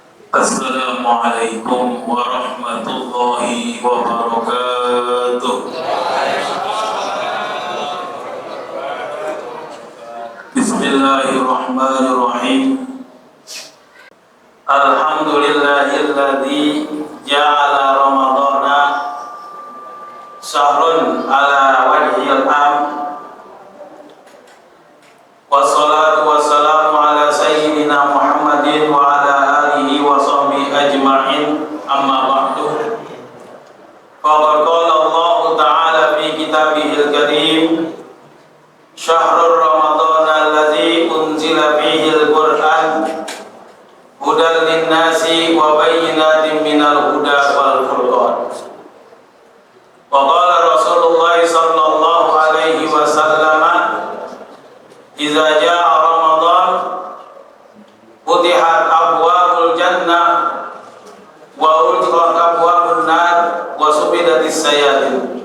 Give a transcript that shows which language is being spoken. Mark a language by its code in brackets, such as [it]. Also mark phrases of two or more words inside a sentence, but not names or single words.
[ar] السلام عليكم ورحمة الله وبركاته. بسم الله الرحمن الرحيم. الحمد لله الذي جعل رمضان شهرا على وجه العام. والصلاة والسلام على سيدنا محمد وعلى آله وصحبه أجمعين أما بعد. فقد قال الله تعالى في كتابه الكريم شهر رمضان الذي أنزل فيه القرآن هدى للناس وبينات من الهدى والفرقان. وقال رسول الله صلى الله عليه وسلم إذا جاء رمضان فتحت أبواب الجنة وغلقت أبواب النار وصفدت الشياطين.